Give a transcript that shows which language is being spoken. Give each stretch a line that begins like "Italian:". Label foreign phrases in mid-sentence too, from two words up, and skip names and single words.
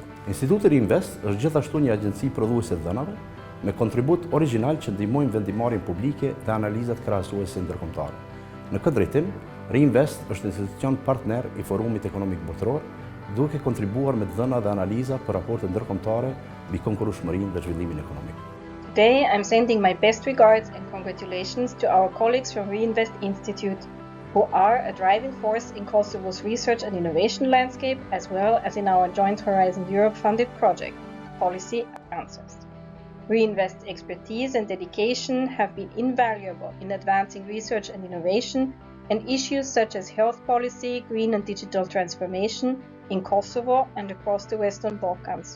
Albanian: Instituti Reinvest është gjithashtu një agjenci prodhuese të dhënave me kontribut origjinal që ndihmojnë vendimarrjen publike dhe analizat krahasuese ndërkombëtare. Në këtë drejtim, Reinvest është institucion partner i Forumit Ekonomik Botëror duke kontribuar me dhëna dhe analiza për raporte ndërkombëtare mbi konkurrueshmërinë dhe zhvillimin ekonomik.
English: Today, I'm sending my best regards and congratulations to our colleagues from Reinvest Institute, who are a driving force in Kosovo's research and innovation landscape, as well as in our joint Horizon Europe-funded project, Policy Answers. Reinvest's expertise and dedication have been invaluable in advancing research and innovation and issues such as health policy, green and digital transformation in Kosovo and across the Western Balkans.